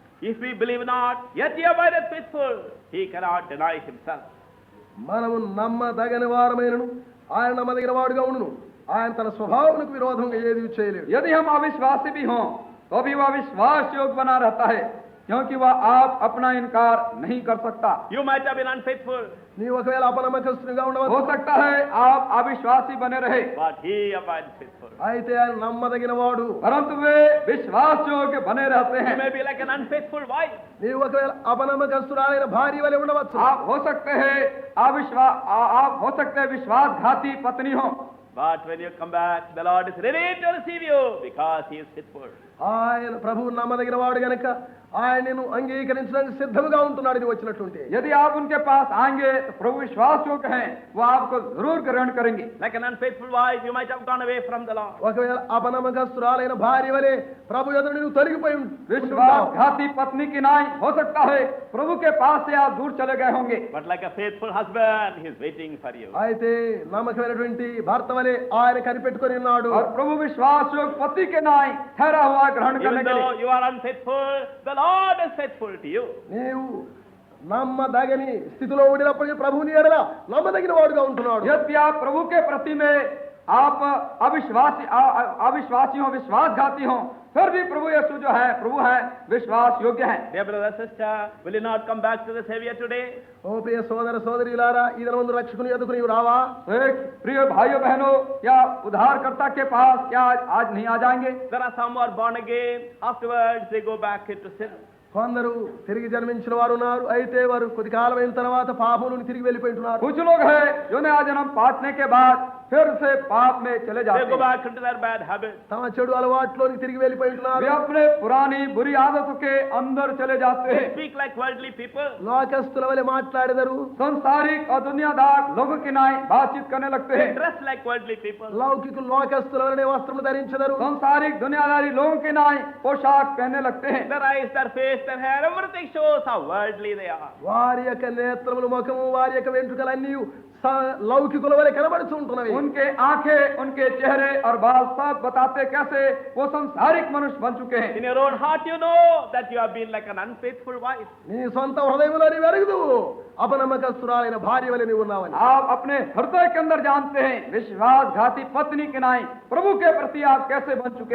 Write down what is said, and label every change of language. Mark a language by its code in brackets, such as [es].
[en] If we believe not, yet he abideth faithful, he cannot deny himself. [te] మనము నమ్మదగని వారమైనను ఆయన నమ్మదగిన వాడుగా ఉండును, ఆయన తన స్వభావానికి విరోధంగా ఏది చేయలేడు. [hi] यदि हम अविश्वासी भी हों तो भी वह विश्वास योग्य बना रहता है, क्योंकि वह आप अपना इनकार नहीं कर सकता. [en] You might have been unfaithful, [te] నీవు ఒకవేళ అపనమ్మకస్తునిగా [hi] हो [te] ఉండవచ్చు, [hi] सकता है आप अविश्वासी बने रहे, [en] but he abides faithful. [te] అయితే ఆయన నమ్మదగిన వాడు. [hi] परंतु वे विश्वास योग्य बने रहते [en] You [hi] हैं. [en] may be like an unfaithful wife. [te] నీవు ఒకవేళ అపనమ్మకస్తురాలైన భార్య వలె ఉండవచ్చు. [hi] आप हो सकते हैं आप हो सकते हैं विश्वासघाती पत्नी हो, [en] But when you come back, the Lord is ready to receive you because he is faithful. [te] ఆయన ప్రభువు నమ్మదగిన వాడు గనక ఆయనను అంగీకరించడానికి సిద్ధంగా ఉంటున్నాడు. ఇది వచ్చినట్టుంటే [hi] यदि आप उनके पास आएंगे तो प्रभु विश्वास योग्य हैं, वो आपको जरूर ग्रहण करेंगे. [en] Like an unfaithful wife, you might have gone away from the Lord. [te] ఒకవేళ అపనమ్మకస్తురాలైన భార్య వలె ప్రభు ఎదురు నువ్వు తొలగిపోయి ఉంటున్నావు. [hi] विश्वासघाती पत्नी की नाई हो सकता है प्रभु के पास से आप दूर चले गए होंगे, [en] But like a faithful husband, he is waiting for you. [te] అయితే నమ్మకమైనటువంటి భర్త వలె ఆయన కనిపెట్టుకొని ఉన్నాడు. [hi] और प्रभु विश्वास योग्य पति के नाई ठहरा हुआ ग्रहण करने [en] Even [hi] के लिए. [en] though you are unfaithful, the Lord is faithful to you. [te] నీవు నమ్మదగని స్థితిలో ఉండినప్పటికీ ప్రభువు నీ ఎడల నమ్మదగిన వాడుగా ఉంటున్నాడు. [hi] यदि आप प्रभु के प्रति में आप अविश्वासी हो, विश्वासघाती हो, फिर भी प्रभु यीशु जो है प्रभु है विश्वास योग्य है. [en] Dear brother, sister, will you not come back to the Savior today? [te] ఓ ప్రియ సోదర సోదరీలారా, ఈ దినమందు రక్షకుని ఎదుకు నీవు రావా? [hi] तो एक प्रिय भाइयों बहनों, क्या उद्धारकर्ता के पास क्या आज नहीं आ जाएंगे? [en] There are some who are born again. Afterwards, they go back into sin. [te] కొందరు తిరిగి జన్మించిన వారు ఉన్నారు, అయితే వారు కొద్ది కాలం అయిన తర్వాత పాపములను తిరిగి వెళ్ళిపోయింటున్నారు. [hi] कुछ लोग हैं जो नया जन्म पाने के बाद फिर से पाप में चले [en] They [hi] जाते [en] go [hi] हैं. [en] back into their bad habits. [te] తమ చెడు అలవాట్లోనికి తిరిగి వెళ్ళిపోయింటున్నారు. [hi] वे अपने पुरानी बुरी आदतों के अंदर चले जाते [en] They [hi] हैं. [en] speak like worldly people. [te] లోకస్తుల వలె మాట్లాడేదరు, [hi] संसारिक और दुनियादार लोगों की नाई बातचीत करने लगते [en] They [hi] हैं. [en] dress like worldly people. [te] లౌకికులు లోకస్తుల వలె వస్త్రములు ధరించెదరు. [hi] संसारिक दुनियादारी लोगों की नाई पोशाक पहनने लगते हैं. [en] Their eyes, their face, their hair, everything shows how worldly they are. [te] వారి యొక్క నేత్రములు ముఖము వారి యొక్క వెంట్రుకలన్నీ లౌకికుల వలె కనబడుతూ ఉంటున్నవి. [hi] उनके आंखें, उनके चेहरे और बाल सब बताते कैसे वो संसारिक मनुष्य बन चुके हैं. [en] In your own heart, you know that you have been like an unfaithful wife. [te] నీ సొంత హృదయంలో నీవు ఎరుగుదువు అపనమ్మకస్తురాలైన భార్య వలె నీవు ఉన్నావని. [hi] आप अपने हृदय के अंदर जानते हैं विश्वासघाती पत्नी के नाई प्रभु के प्रति आप कैसे बन चुके